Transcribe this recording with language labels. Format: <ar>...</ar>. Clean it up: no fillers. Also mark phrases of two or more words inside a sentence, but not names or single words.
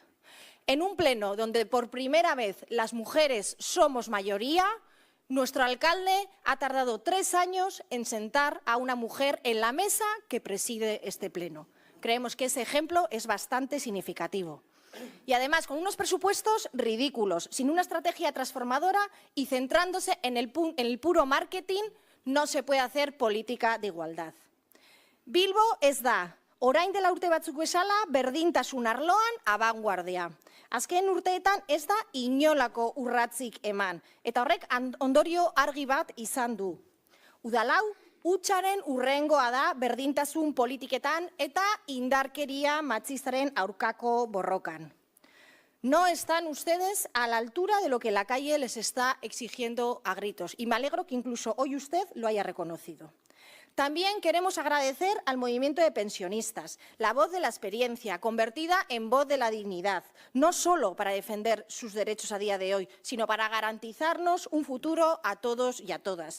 <es>En un pleno donde por primera vez las mujeres somos mayoría, nuestro alcalde ha tardado 3 años en sentar a una mujer en la mesa que preside este pleno. Creemos que ese ejemplo es bastante significativo. Y además, con unos presupuestos ridículos, sin una estrategia transformadora y centrándose en el puro marketing, no se puede hacer política de igualdad.</es> <eu>Bilbo ez da, orain dela urte batzuk bezala, berdintasun arloan abanguardia. Azken urteetan ez da inolako urratzik eman, eta horrek ondorio argi bat izan du. Udalau, hutsaren hurrengoa da berdintasun politiketan eta indarkeria matxistaren aurkako borrokan.</eu> <es>No están ustedes a la altura de lo que la calle les está exigiendo a gritos, y me alegro que incluso hoy usted lo haya reconocido. También queremos agradecer al movimiento de pensionistas, la voz de la experiencia, convertida en voz de la dignidad, no solo para defender sus derechos a día de hoy, sino para garantizarnos un futuro a todos y a todas.</es>